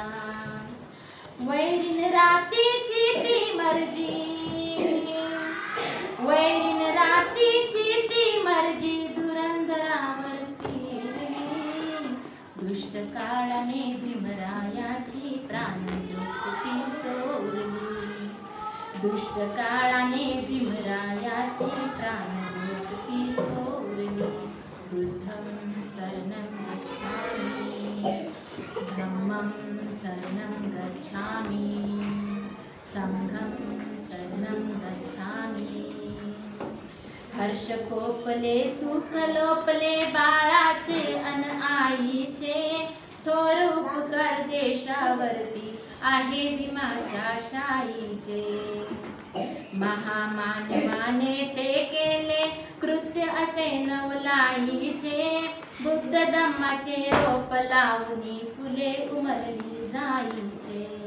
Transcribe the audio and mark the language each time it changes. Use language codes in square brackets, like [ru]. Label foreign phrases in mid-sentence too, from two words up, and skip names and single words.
[mr] वैरीन रातीची ती मर्जी, वैरीन रातीची ती मर्जी धुरंधरावर फिरली, दुष्ट काळाने भीमरायाची प्राणज्योत ती चोरली, दुष्ट काळाने भीमरायाची प्राणज्योत ती चोरली. [pi] बुद्धं शरणं गच्छामि, धम्मं शरणं गच्छामि, संघं शरणं गच्छामि. [mr] हर्ष कोपले सुख लोपले बाळाचे अन आईचे, थोर उपकार देशावरती आहे भीमाच्या शाईचे. महामानवाने ते केले कृत्य असे नवलाईचे, बुद्ध धम्माचे रोप लावणी फुले उमलली जाईचे.